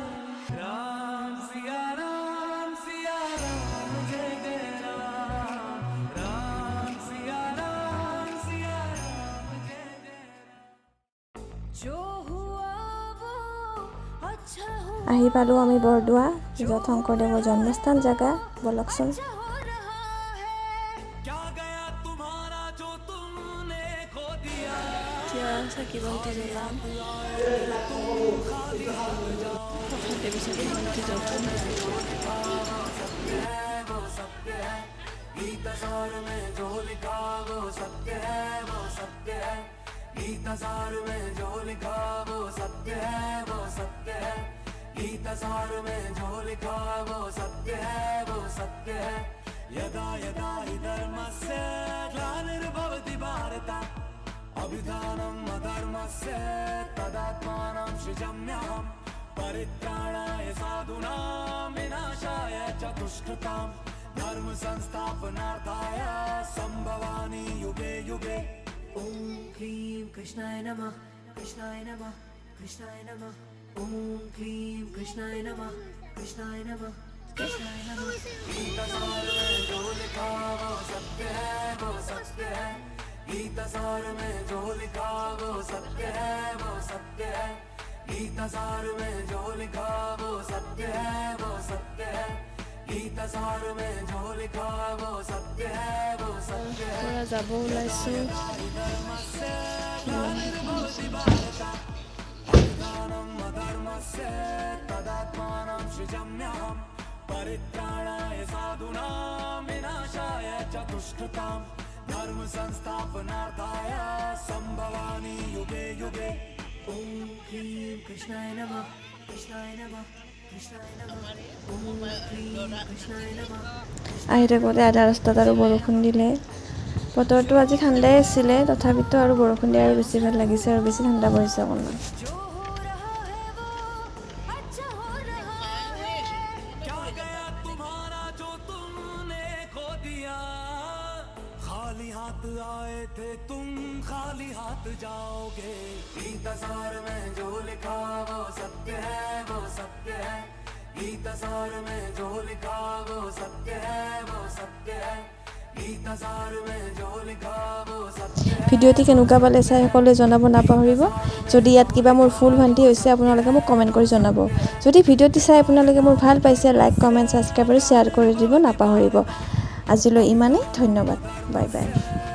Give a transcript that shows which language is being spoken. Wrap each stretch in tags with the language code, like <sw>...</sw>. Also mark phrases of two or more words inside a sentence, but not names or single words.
<as>আহি পালোঁ আমি বৰদোৱা, য'ত শংকৰদেৱৰ জন্মস্থান জেগা। বলকচোন। চাকি বন্তি জ্বলাম।</as> <hi>गीतासार में जो लिखा वो सत्य है, वो सत्य है। गीतासार में जो लिखा वो सत्य है, वो सत्य है। गीतासार में जो लिखा वो सत्य है, वो सत्य है।</hi> <sa>यदा यदा हि धर्मस्य ग्लानिर्भवति भारत अभिधानम् अधर्मस्य तदात्मानं सृजाम्यहम्। परित्राणाय साधूनां विनाशाय च दुष्कृतां धर्म संस्थापनार्थाय संभवामि युगे युगे। ओम क्लीं कृष्णाय नमः, कृष्णाय नमः, कृष्णाय नमः। ओम क्लीं कृष्णाय नमः, कृष्णाय नमः, कृष्णाय नमः।</sa> <hi>गीतासार में जो लिखा वो सत्य है, वो सत्य है। गीतासार में जो लिखा वो सत्य है, वो सत्य है। गीतासार में जो लिखा वो सत्य है, वो सत्य है। गीतासार में जो लिखा वो सत्य है, वो सत्य है।</hi> <as>যাব ওলাইছোঁ।</as> <sa>तदात्मानं सृजाम्यहम्। परित्राणाय साधूनां विनाशाय च दुष्कृतां धर्म संस्थापनार्थाय संभवामि युगे युगे। ओम क्लीं कृष्णाय नमः, कृष्णाय नमः, कृष्णाय नमः। ओम क्लीं कृष्णाय नमः।</sa> <as>আহি থাকোঁতে আধা ৰাস্তাত আৰু বৰষুণ দিলে। বতৰটো আজি ঠাণ্ডাই আছিলে, তথাপিতো আৰু বৰষুণ দিয়া আৰু বেছি ভাল লাগিছে আৰু বেছি ঠাণ্ডা পৰিছে অকণমান।</as> <hi>खाली हाथ आए थे तुम खाली हाथ जाओगे। गीतासार में जो लिखा वो सत्य है, वो सत्य है। गीता सार में जो लिखा वो सत्य है, वो सत्य है। गीता सार में जो लिखा वो सत्य है।</hi> <as>ভিডিঅ'টি কেনেকুৱা পালে চাই সকলোৱে জনাব নাপাহৰিব। যদি ইয়াত কিবা মোৰ ভুল ভ্ৰান্তি হৈছে আপোনালোকে মোক কমেণ্ট কৰি জনাব। যদি ভিডিঅ'টি চাই আপোনালোকে মোৰ ভাল পাইছে</as> <en>like comment subscribe</en> <as>আৰু শ্বেয়াৰ কৰি দিব নাপাহৰিব। আজিলৈ ইমানেই, ধন্যবাদ,</as> <en>bye bye.</en>